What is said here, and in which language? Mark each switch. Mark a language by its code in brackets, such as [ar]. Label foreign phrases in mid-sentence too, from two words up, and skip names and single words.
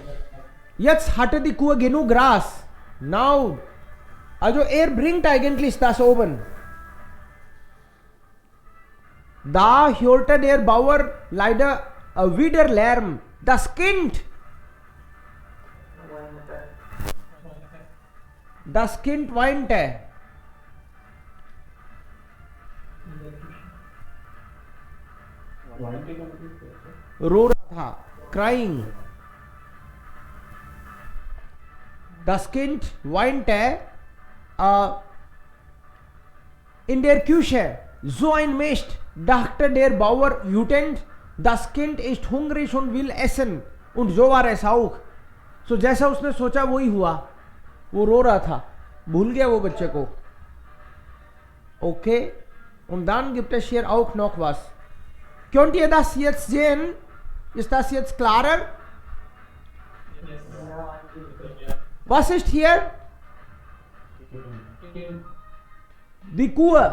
[de] Jetzt hatte die Kuh genug Gras. Now, also er bringt eigentlich das oben. Da hörte der Bauer leider wieder Lärm. Das Kind weinte. [hi] रो रहा था. [en] Crying. [de] Das Kind weinte in der Küche. So ein Mist, dachte der Bauer wütend. Das Kind ist hungrig und will essen. Und so war es auch. [hi] So जैसा उसने सोचा वही हुआ. वो रो रहा था, भूल गया वो बच्चे को. [de] Okay. Und dann gibt es hier auch noch was. Könnt ihr das jetzt sehen? Ist das jetzt klarer? Was ist hier? Die Kuh.